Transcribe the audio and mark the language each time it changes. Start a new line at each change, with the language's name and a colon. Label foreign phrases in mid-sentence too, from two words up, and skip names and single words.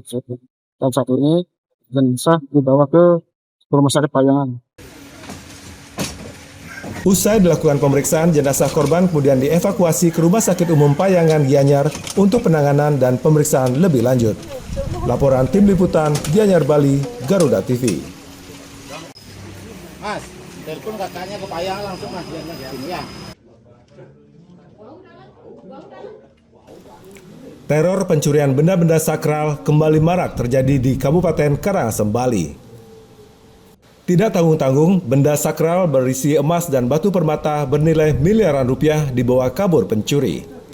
Indonesian: Dan saat ini jenazah dibawa ke rumah sakit Payangan. Usai dilakukan pemeriksaan, jenazah korban kemudian dievakuasi ke Rumah Sakit Umum Payangan, Gianyar untuk penanganan dan pemeriksaan lebih lanjut. Laporan Tim Liputan, Gianyar, Bali, Garuda TV. Mas, telepon kakaknya ke Payangan langsung mas, ya. Teror pencurian benda-benda sakral kembali marak terjadi di Kabupaten Karangasem, Bali. Tidak tanggung-tanggung, benda sakral berisi emas dan batu permata bernilai miliaran rupiah dibawa kabur pencuri.